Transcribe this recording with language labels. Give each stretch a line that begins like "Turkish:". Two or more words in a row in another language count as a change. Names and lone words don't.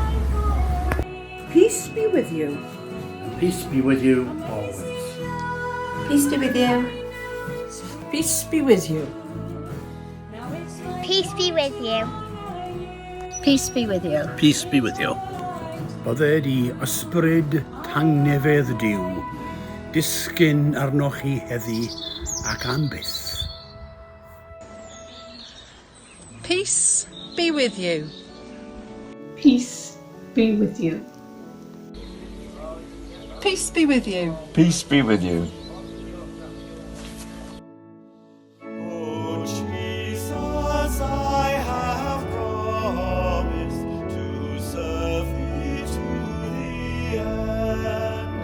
English: Peace be with you. Peace be with you always. Peace be with you. Peace be with you. Peace be with you. Peace be with you. Peace be with you.
Welsh: Bydde di ysbryd tangnefedd diw, disgyn arnoch chi heddi ac am byth.
English: Peace be with you. Peace be with you. Peace be with you. Peace be with you. Oh, Jesus, I have promised to serve thee to the end.